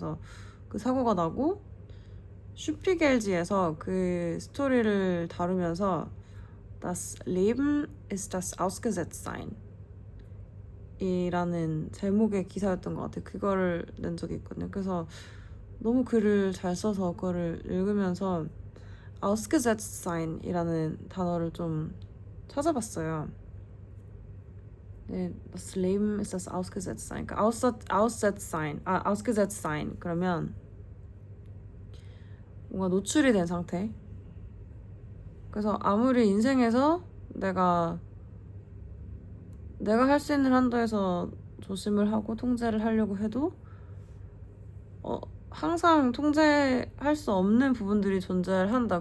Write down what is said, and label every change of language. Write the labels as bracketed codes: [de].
[ko] 그래서 그 사고가 나고 슈피겔지에서 그 스토리를 다루면서 [de] Das Leben ist das Ausgesetztsein [ko] 이라는 제목의 기사였던 것 같아요. 그거를 낸 적이 있거든요. 그래서 너무 글을 잘 써서 그거를 읽으면서 Ausgesetztsein 이라는 단어를 좀 찾아봤어요. 네, [de] das Leben ist das Ausgesetztsein. Ausgesetztsein. [ko] 그러면 뭔가 노출이 된 상태. 그래서 아무리 인생에서 내가 할 수 있는 한도에서 조심을 하고 통제를 하려고 해도 항상 통제할 수 없는 부분들이 존재를 한다.